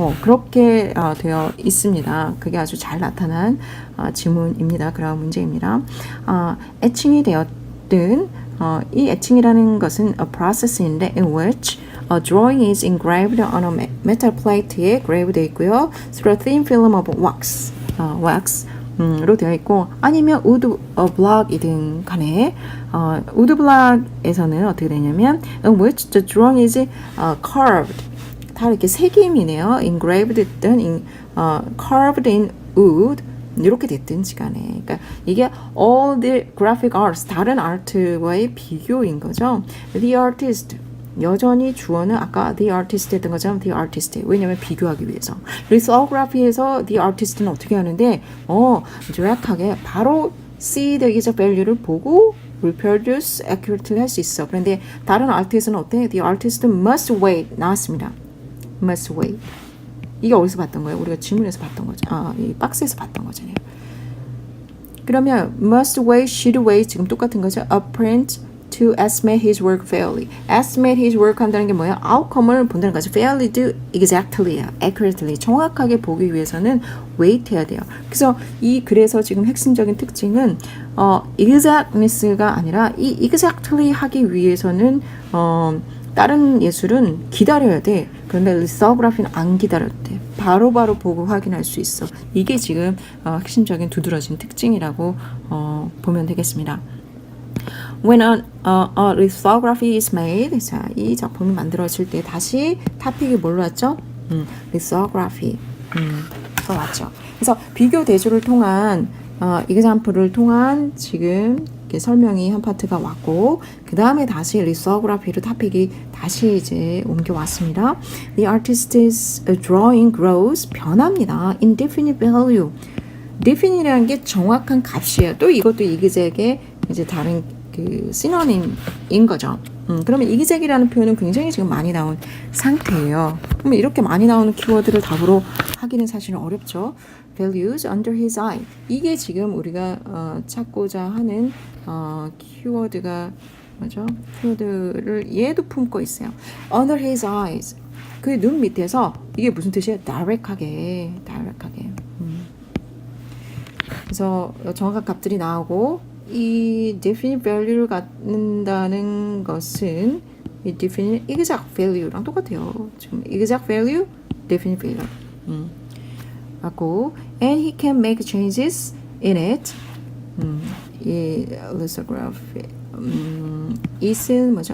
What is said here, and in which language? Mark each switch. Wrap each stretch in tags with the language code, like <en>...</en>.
<ko>그렇게 되어 있습니다. 그게 아주 잘 나타난 지문입니다. 그런 문제입니다. 애칭이 되었든 이 애칭이라는 것은</ko> <en>a process인데 in which a drawing is engraved on a metal plate에 grave 되어 있고요. through a thin film of wax,</en> <ko>로 되어 있고 아니면 wood block이든 간에 wood block에서는 어떻게 되냐면</ko> <en>in which the drawing is carved</en> <ko>다 이렇게 새김이네요. engraved 됐든 carved in wood 이렇게 됐든지 간에 그러니까 이게</ko> <en>all the graphic arts</en> <ko>다른 아트와의 비교인 거죠. The artist 여전히 주어는 아까 the artist 했던 것처럼 the artist 왜냐면 비교하기 위해서 lithography에서 the artist는 어떻게 하는데 정확하게 바로</ko> <en>see the exact value</en> <ko>를 보고 reproduce accurately 할 수 있어. 그런데 다른 아트에서는 어때?</ko> <en>The artist must wait</en> <ko>나왔습니다.</ko> <en>must wait.</en> <ko>이게 어디서 봤던 거예요? 우리가 지문에서 봤던 거죠. 이 박스에서 봤던 거잖아요. 그러면 must wait, should wait 지금 똑같은 거죠.</ko> <en>A print to estimate his work fairly.</en> <ko>estimate his work 한다는 게 뭐예요? outcome을 본다는 거죠.</ko> <en>fairly do exactly, accurately.</en> <ko>정확하게 보기 위해서는 wait 해야 돼요. 그래서 지금 핵심적인 특징은 exactness가 아니라 이 exactly 하기 위해서는 다른 예술은 기다려야 돼. 그런데 리소그래피는 안 기다려도 돼. 바로바로 보고 확인할 수 있어. 이게 지금 핵심적인 두드러진 특징이라고 보면 되겠습니다.</ko> <en>When a lithography is made,</en> <ko>자, 이 작품이 만들어질 때 다시 토픽이 뭘로 왔죠? lithography. 왔죠. 그래서 비교 대조를 통한 example을 통한 지금 이렇게 설명이 한 파트가 왔고 그 다음에 다시 lithography로 토픽이 다시 이제 옮겨왔습니다.</ko> <en>The artist's drawing grows</en> <ko>변합니다.</ko> <en>Indefinite value.</en> <ko>definite이라는 게 정확한 값이에요. 또 이것도 이그젝의 이제 다른 그 시노님인 거죠. 그러면 이그젝이라는 표현은 굉장히 지금 많이 나온 상태예요. 그러면 이렇게 많이 나오는 키워드를 답으로 하기는 사실은 어렵죠.</ko> <en>values under his eye.</en> <ko>이게 지금 우리가 찾고자 하는 키워드가 뭐죠? 키워드를 얘도 품고 있어요.</ko> <en>under his eyes.</en> <ko>그 눈 밑에서 이게 무슨 뜻이에요? direct하게. 그래서 정확한 값들이 나오고 이 definite value를 갖는다는 것은 이 definite exact value랑 똑같아요. 지금</ko> <en>exact value, definite value.</en> <ko>하고</ko> <en>and he can make changes in it.</en> <ko>이 lithography is은 뭐죠?</ko>